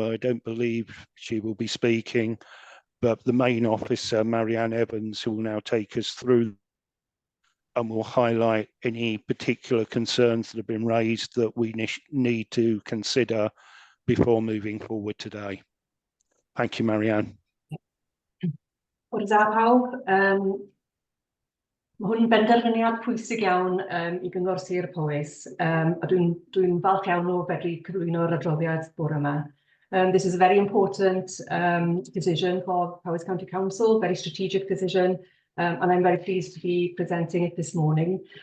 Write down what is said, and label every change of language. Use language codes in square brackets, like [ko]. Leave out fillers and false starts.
[en] I don't believe she will be speaking, but the main officer, Marianne Evans, who will now take us through and will highlight any particular concerns that have been raised that we need to consider before moving forward today. Thank you, Marianne. [cy] Bore da pawb, mae hwn yn benderfyniad pwysig iawn I Gyngor Sir Powys, a dwi'n falch iawn o fedru cyflwyno'r adroddiad bore yma. [en] This is a very important decision for Powys County Council, very strategic decision, and I'm very pleased to be presenting it this morning.